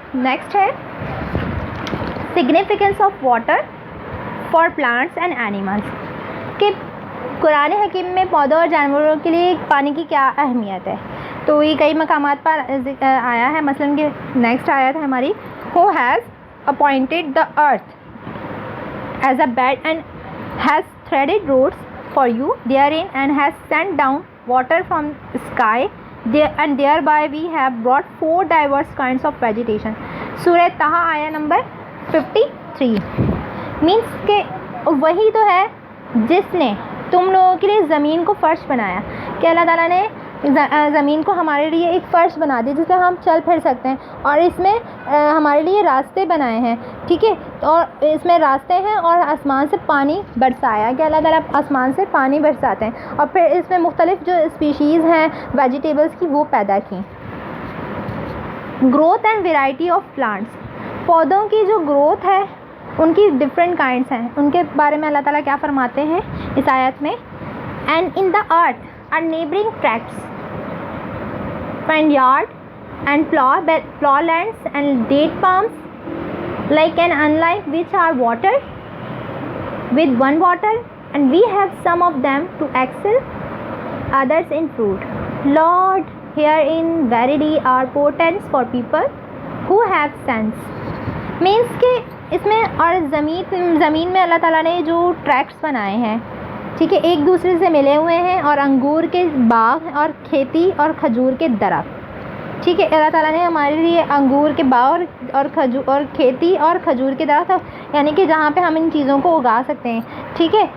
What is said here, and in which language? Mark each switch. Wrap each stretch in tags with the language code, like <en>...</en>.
<ur>Next ہے</ur> <en>significance of water for plants and animals,</en> <ur>کہ قرآن حکیم میں پودوں اور جانوروں کے لیے پانی کی کیا اہمیت ہے. تو یہ کئی مقامات پر آیا ہے. مثلاً کہ نیکسٹ آیت ہے ہماری،</ur> <en>who has appointed the earth as a bed and has threaded roads for you therein and has sent down water from sky and thereby we have brought 4 diverse kinds of vegetation.</en> <ur>سورہ طٰہٰ آیا number 53. Means کہ وہی تو ہے جس نے تم لوگوں کے لیے زمین کو فرش بنایا، کہ اللہ تعالیٰ نے زمین کو ہمارے لیے ایک فرش بنا دی جس سے ہم چل پھر سکتے ہیں، اور اس میں ہمارے لیے راستے بنائے ہیں. ٹھیک ہے. اور اس میں راستے ہیں، اور آسمان سے پانی برسایا، کہ اللہ تعالیٰ آسمان سے پانی برساتے ہیں، اور پھر اس میں مختلف جو اسپیشیز ہیں ویجیٹیبلس کی وہ پیدا کی.</ur> <en>growth and variety of plants,</en> <ur>پودوں کی جو گروتھ ہے ان کی ڈفرینٹ کائنڈس ہیں، ان کے بارے میں اللہ تعالیٰ کیا فرماتے ہیں اس آیت میں.</ur> <en>And in the earth are neighboring tracts, vineyard and plough lands and date palms, like and unlike which are watered with one water, and we have some of them to excel others in fruit. Lord, herein verily are portents for people who have sense.</en> <ur>Means کہ اس میں اور زمین میں اللہ تعالیٰ نے جو ٹریکٹس بنائے ہیں، ٹھیک ہے، ایک دوسرے سے ملے ہوئے ہیں، اور انگور کے باغ اور کھیتی اور کھجور کے درخت. ٹھیک ہے. اللہ تعالیٰ نے ہمارے لیے انگور کے باغ اور کھیتی اور کھجور کے درخت، یعنی کہ جہاں پہ ہم ان چیزوں کو اگا سکتے ہیں. ٹھیک ہے.</ur>